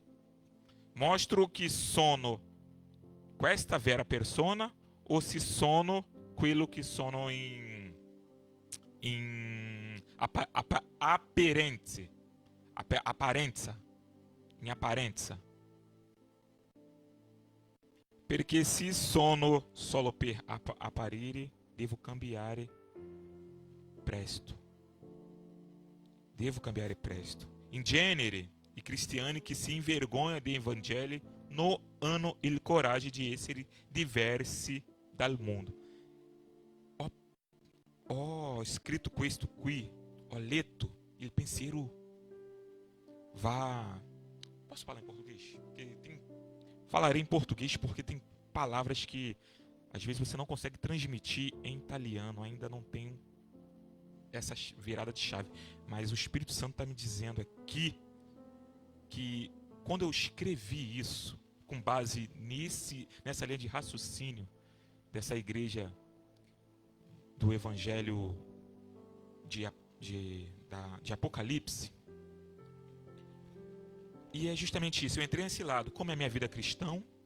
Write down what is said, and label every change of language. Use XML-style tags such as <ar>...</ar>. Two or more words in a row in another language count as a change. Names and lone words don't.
<it>Mostro che sono questa vera persona o se sono quello che sono in apparenza, in apparenza. Perché se sono solo per apparire, devo cambiare presto. In genere, i cristiani che si</it> <pt>invergonham do evangelho</pt> <it>non hanno il coraggio di essere diversi dal mondo. Ho scritto questo qui, ho letto, il pensiero va...</it> <pt>Posso falar em português? Falarei em português porque tem palavras que às vezes você não consegue transmitir em italiano, ainda não tem essa virada de chave. Mas o Espírito Santo está me dizendo aqui que quando eu escrevi isso, com base nessa linha de raciocínio dessa igreja do Evangelho de Apocalipse, e é justamente isso, eu entrei nesse lado, como é a minha vida cristã,</pt>